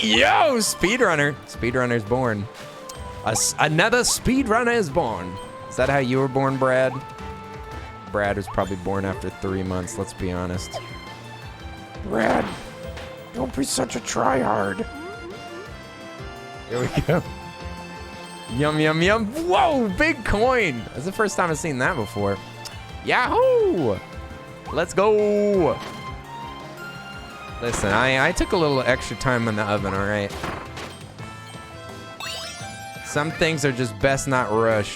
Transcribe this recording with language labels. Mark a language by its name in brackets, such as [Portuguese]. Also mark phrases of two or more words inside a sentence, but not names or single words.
[English] Yo, speedrunner. Speedrunner's born. Another speedrunner is born. Is that how you were born, Brad? Brad was probably born after 3 months, let's be honest. Brad, don't be such a tryhard. Here we go. Yum, yum, yum. Whoa, big coin. That's the first time I've seen that before. Yahoo! Let's go. Listen, I took a little extra time in the oven, all right? Some things are just best not rushed.